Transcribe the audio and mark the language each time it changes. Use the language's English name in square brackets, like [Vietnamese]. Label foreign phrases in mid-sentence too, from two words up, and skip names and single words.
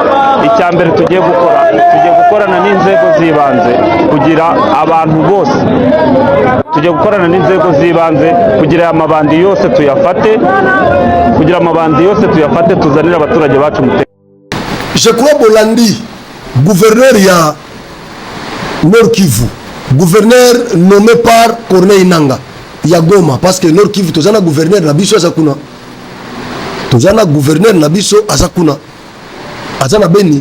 [Kinyarwanda] Icya mbere tugiye gukorana n'inzego zibanze kugira abantu bose, tugiye gukorana n'inzego zibanze kugira amabandi yose tuyafate, tuzanira abaturage bacu umutekano. [French] Je crois [Lingala] Bolandi, gouverneur ya Nord Kivu, [French] gouverneur nommé par [Lingala] Corneille Nanga, ya Goma, [French] parce que [Lingala] Nord Kivu tozana gouverneur na biso azakuna. Tozana gouverneur na biso azakuna. Azana Beni.